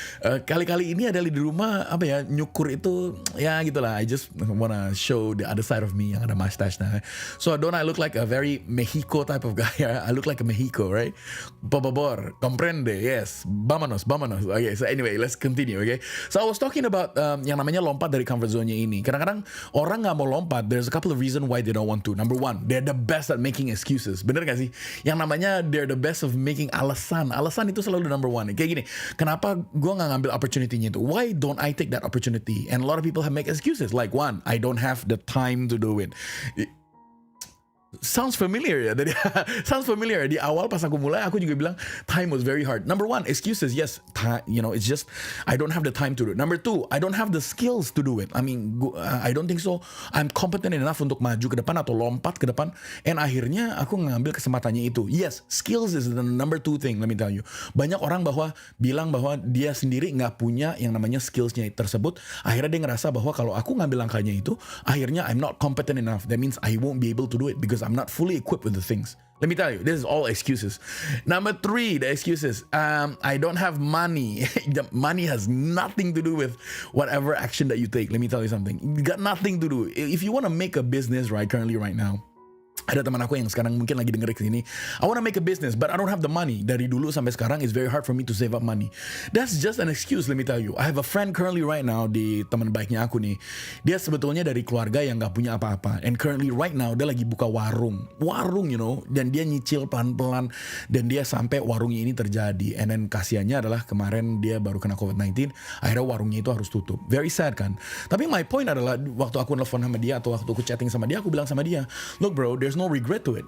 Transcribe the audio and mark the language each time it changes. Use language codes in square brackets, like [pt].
[id] Kali-kali ini ada di rumah apa ya, nyukur itu ya gitulah. [en] I just wanna show the other side of me [id] yang ada mustache nah. [en] So don't I look like a very Mexico type of guy? I look like a Mexico, right? [es] Por favor, comprende, [en] yes. [es] Vámonos. [en] Okay, so anyway, let's continue, okay? So I was talking about [id] yang namanya lompat dari comfort zone-nya ini. Kadang-kadang orang nggak mau lompat. [en] There's a couple of reasons why they don't want to. Number one, they're the best at making excuses. [id] Bener gak sih? [en] Yang namanya they're the best of making alasan. [id] Alasan itu selalu [en] the number one. [id] Kayak gini, kenapa gue nggak ngambil opportunity-nya itu? [en] Why don't I take that opportunity? And a lot of people have make excuses. Like one, I don't have the time to do it. Sounds familiar ya tadi. Sounds familiar. [id] Di awal pas aku mulai aku juga bilang [en] time was very hard. Number one, excuses. Yes, it's just I don't have the time to do it. Number two, I don't have the skills to do it. I mean, I don't think so. I'm competent enough [id] untuk maju ke depan atau lompat ke depan. And akhirnya aku ngambil kesempatannya itu. [en] Yes, skills is the number two thing. Let me tell you. [id] Banyak orang bilang bahwa dia sendiri nggak punya yang namanya skillsnya tersebut. Akhirnya dia ngerasa bahwa kalau aku ngambil langkahnya itu, akhirnya [en] I'm not competent enough. That means I won't be able to do it because I'm not fully equipped with the things. Let me tell you, this is all excuses. Number three, the excuses. I don't have money. The money has nothing to do with whatever action that you take. Let me tell you something. It got nothing to do. If you want to make a business right now, [id] ada teman aku yang sekarang mungkin lagi denger ke sini. [en] I want to make a business, but I don't have the money. [id] Dari dulu sampai sekarang, [en] it's very hard for me to save up money. That's just an excuse, let me tell you. I have a friend currently right now, [id] di teman baiknya aku nih. Dia sebetulnya dari keluarga yang gak punya apa-apa. [en] And currently right now, [id] dia lagi buka warung. Warung, dan dia nyicil pelan-pelan. Dan dia sampai warungnya ini terjadi. And then kasihannya adalah kemarin dia baru kena COVID-19. Akhirnya warungnya itu harus tutup. [en] Very sad kan? [id] Tapi my point adalah, waktu aku nelfon sama dia, atau waktu aku chatting sama dia, aku bilang sama dia, [en] look bro, there's no regret to it.